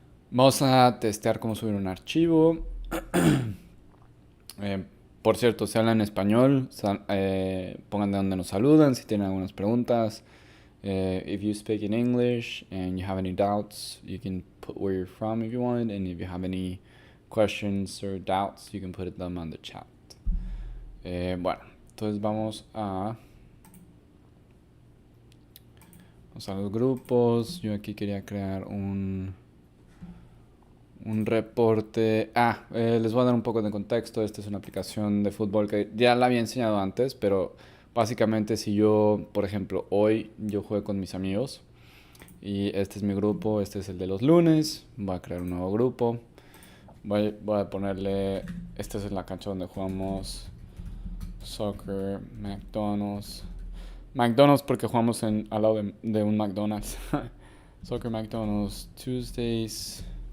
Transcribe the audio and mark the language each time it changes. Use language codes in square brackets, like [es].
[es] Vamos a testear cómo subir un archivo. Por cierto, si hablan español, pongan de dónde nos saludan, si tienen algunas preguntas. [en] If you speak in English and you have any doubts, you can put where you're from if you want. And if you have any questions or doubts, you can put them on the chat. [es] Bueno, entonces vamos a los grupos. Yo aquí quería crear un reporte. Les voy a dar un poco de contexto. Esta es una aplicación de fútbol que ya la había enseñado antes, pero básicamente si yo, por ejemplo, hoy yo juego con mis amigos y este es mi grupo, este es el de los lunes, voy a crear un nuevo grupo. Voy a ponerle, esta es la cancha donde jugamos soccer, McDonald's. McDonald's porque jugamos al lado de un McDonald's. Soccer McDonald's Tuesdays.